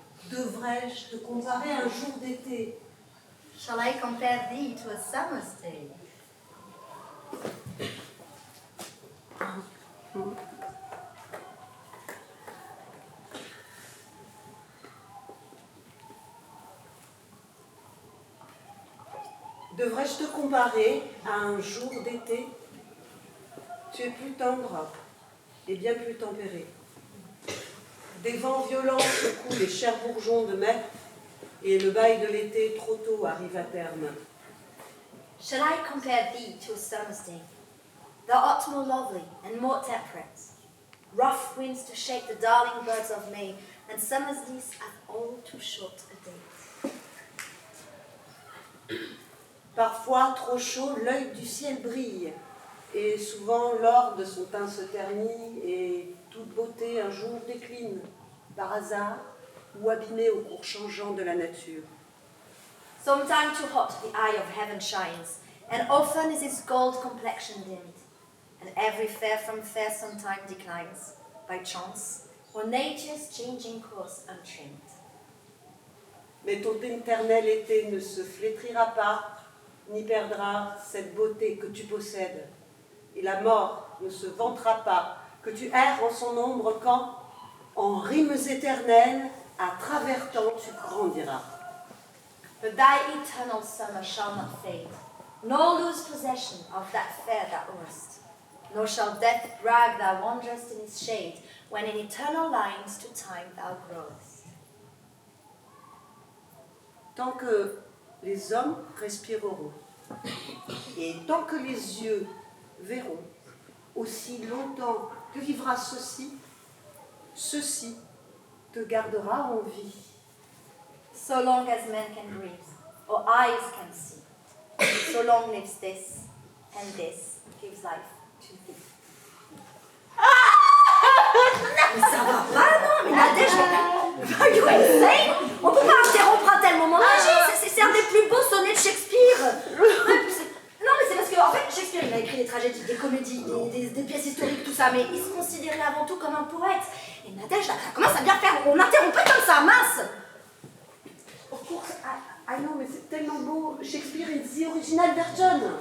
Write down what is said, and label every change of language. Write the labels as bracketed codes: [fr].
[fr] Devrais-je te comparer à un jour d'été? [en] Shall I compare thee to a summer's day? [fr] Devrais-je te comparer à un jour d'été? Tu es plus tendre et bien plus tempéré. Des vents violents secouent les chers bourgeons de mai et le bail de l'été trop tôt arrive à terme. [en] Shall I compare thee to a summer's day? Thou art more lovely and more temperate. Rough winds to shake the darling birds of May, and summer's days have all too short a date. [fr] Parfois, trop chaud, l'œil du ciel brille, et souvent l'or de son teint se ternit, et toute beauté un jour décline, par hasard ou abîmée au cours changeant de la nature. [en] Sometime too hot the eye of heaven shines, and often is its gold complexion dimmed, and every fair from fair sometime declines, by chance, or nature's changing course untrimmed. [fr] Mais ton éternel été ne se flétrira pas, ni perdra cette beauté que tu possèdes. Et la mort ne se vantera pas que tu erres en son ombre quand, en rimes éternelles, à travers temps tu grandiras. [en] But thy eternal summer shall not fade, nor lose possession of that fair thou owest, nor shall death drag thou wanderest in its shade, when in eternal lines to time thou growest. [fr] Tant que les hommes respireront, et tant que les yeux verront, aussi longtemps que vivra ceci, ceci te gardera en vie. [en] So long as men can breathe, or eyes can see, so long lives this, and this gives life to thee. [fr] Mais ça va pas, non? Mais Nadège, [en] are you insane? [fr] On peut pas interrompre un tel moment magique, c'est un des plus beaux sonnets de Shakespeare. Non, mais c'est parce que, en fait, Shakespeare, il a écrit des tragédies, des comédies, des pièces historiques, tout ça, mais il se considérait avant tout comme un poète. Et Nadège, là, ça commence à bien faire, on n'interrompt pas comme ça, mince! [en] Of course, I know, [fr] mais c'est tellement beau. [en] Shakespeare is the original version.